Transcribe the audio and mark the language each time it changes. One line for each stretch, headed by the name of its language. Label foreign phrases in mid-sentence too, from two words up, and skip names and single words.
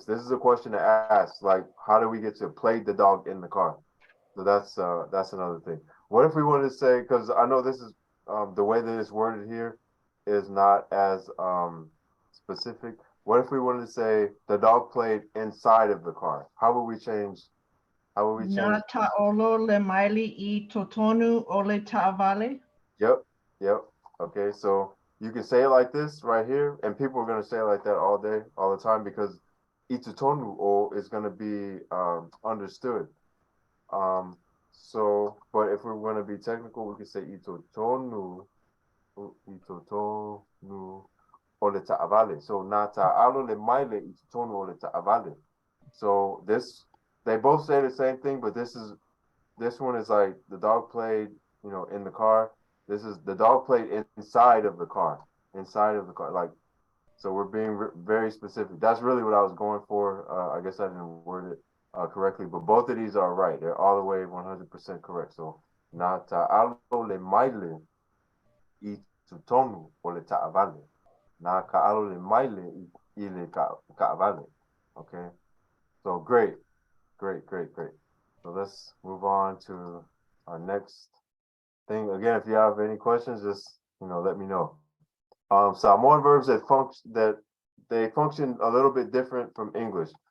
English: This is a question to ask, like, how do we get to play the dog in the car? So that's another thing. What if we wanted to say, because I know this is the way that it's worded here is not as specific. What if we wanted to say the dog played inside of the car? How would we change? How would we change?
Samoan: Na ta'olo le maili I totonu o le ta'avale.
English: Yep, yep. Okay, so you can say it like this right here, and people are gonna say it like that all day, all the time, because
Samoan: itutonu o
English: is gonna be understood. But if we're gonna be technical, we can say
Samoan: itutonu o le ta'avale. So na ta'alo le maile itutonu o le ta'avale.
English: So they both say the same thing, but this one is like the dog played, in the car. This is the dog played inside of the car, like, so we're being very specific. That's really what I was going for. I guess I didn't word it correctly, but both of these are right. They're all the way 100% correct.
Samoan: So na ta'alo le maile I tutonu o le ta'avale. Na ka'alo le maile I le ka'avale.
English: Okay. So great. So let's move on to our next thing. Again, if you have any questions, just let me know. Samoan verbs that function a little bit different from English.